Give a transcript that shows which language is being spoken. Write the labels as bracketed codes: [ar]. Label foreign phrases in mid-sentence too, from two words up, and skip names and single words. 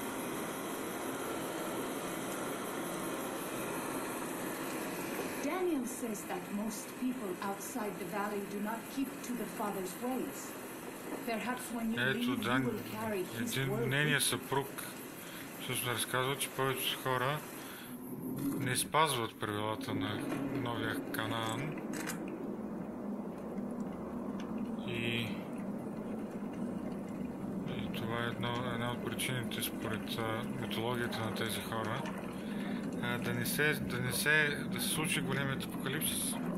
[en] Daniel says that most people outside the valley do not keep to the Father's ways. Perhaps when you [bg] Ето, [en] leave, [bg] да, [en] you will carry his word. [bg] нейният съпруг всъщност разказва, че повечето хора не спазват правилата на новия Канаан и това е една от причините според митологията на тези хора да се случи големият апокалипсис.